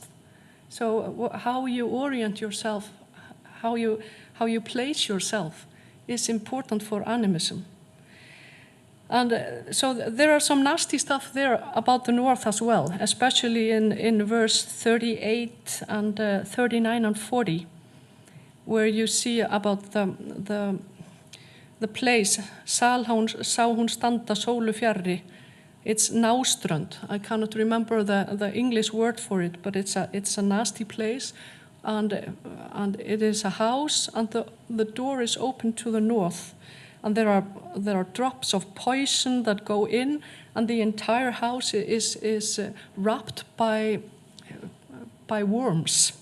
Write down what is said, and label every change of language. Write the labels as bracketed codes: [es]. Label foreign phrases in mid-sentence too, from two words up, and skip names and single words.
[en] So how you orient yourself, how you place yourself is important for animism. And so there are some nasty stuff there about the north as well, especially in verse 38 and 39 and 40, where you see about the place, [is] sá hún standa sólu fjarri. [en] It's náströnd. I cannot remember the English word for it, but it's a nasty place, and it is a house, and the door is open to the north, and there are drops of poison that go in, and the entire house is wrapped by worms.